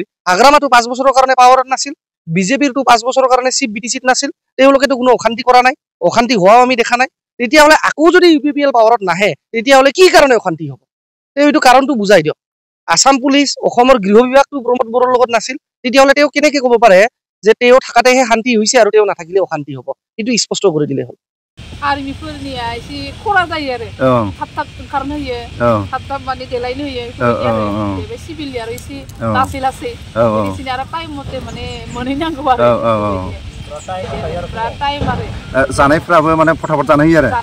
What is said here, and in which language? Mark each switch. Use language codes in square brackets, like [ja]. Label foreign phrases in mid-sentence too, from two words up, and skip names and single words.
[as] হাগ্ৰামাটো 5 বছৰৰ কাৰণে পাৱাৰত নাছিল, বিজেপিৰটো 5 বছৰৰ কাৰণে চিফ বিটিচিত নাছিল, তেওঁলোকেতো কোনো অশান্তি কৰা নাই, অশান্তি হোৱাও আমি দেখা নাই। তেতিয়াহ'লে আকৌ যদি UPPL পাৱাৰত নাহে তেতিয়াহ'লে কি কাৰণে অশান্তি হ'ব? তেওঁ এইটো কাৰণটো বুজাই দিয়ক। আসাম পুলিচ, অসমৰ গৃহ বিভাগটো প্ৰমোদ বড়োৰ লগত নাছিল, তেতিয়াহ'লে তেওঁ কেনেকে ক'ব পাৰে যে তেওঁ থাকাতেহে শান্তি হৈছে আৰু তেওঁ নাথাকিলে অশান্তি হ'ব? এইটো স্পষ্ট কৰি দিলে হ'ল। [brx] आर्मिफोरनिया एसे खरा जायो आरो थाब थाब ओंखारनो होयो, थाब थाब माने देलायनो होयो, बे सिभिलनि आरो एसे लासै लासै बिदिनो आरो टाइम मथे माने मोनहैनांगौ आरो टाइम आरो जानायफ्राबो माने फटाफट जानो होयो आरो